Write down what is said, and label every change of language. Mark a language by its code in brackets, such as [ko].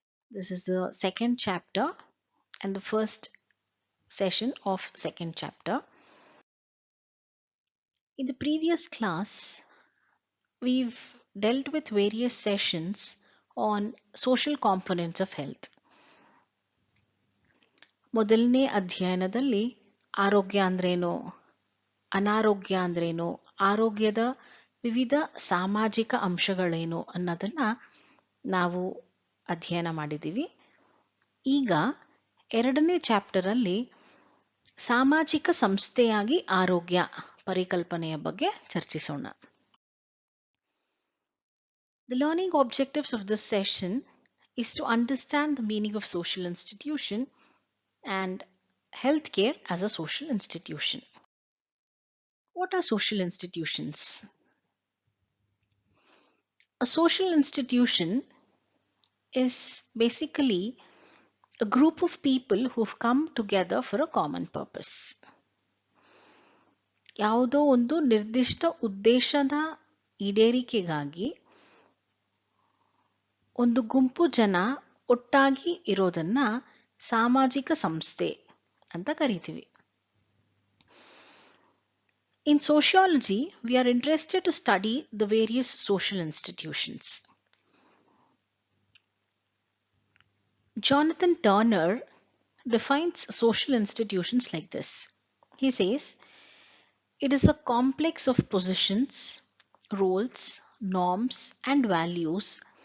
[en] This is the second chapter and the first session of second chapter. In the previous class, we've dealt with various sessions on social components of health. [kn] ಮೊದಲನೇ ಅಧ್ಯಯನದಲ್ಲಿ ಆರೋಗ್ಯ ಅಂದ್ರೇನು, ಅನಾರೋಗ್ಯ ಅಂದ್ರೇನು, ಆರೋಗ್ಯದ ವಿವಿಧ ಸಾಮಾಜಿಕ ಅಂಶಗಳೇನು ಅನ್ನೋದನ್ನ ನಾವು ಅಧ್ಯಯನ ಮಾಡಿದ್ದೀವಿ. ಈಗ ಎರಡನೇ ಚಾಪ್ಟರ್ ಅಲ್ಲಿ ಸಾಮಾಜಿಕ ಸಂಸ್ಥೆಯಾಗಿ ಆರೋಗ್ಯ ಪರಿಕಲ್ಪನೆಯ ಬಗ್ಗೆ ಚರ್ಚಿಸೋಣ. [en] The learning objectives of this session is to understand the meaning of social institution and healthcare as a social institution. What are social institutions? A social institution is basically a group of people who've come together for a common purpose. [kn] ಯಾವುದೋ ಒಂದು ನಿರ್ದಿಷ್ಟ ಉದ್ದೇಶದ ಈಡೇರಿಕೆಗಾಗಿ ಒಂದು ಗುಂಪು ಜನ ಒಟ್ಟಾಗಿ ಇರೋದನ್ನ ಸಾಮಾಜಿಕ ಸಂಸ್ಥೆ ಅಂತ ಕರಿತೀವಿ. [en] In sociology, we are interested to study the various social institutions. Jonathan Turner defines social institutions like this. He says, it is a complex of positions, roles, norms, and values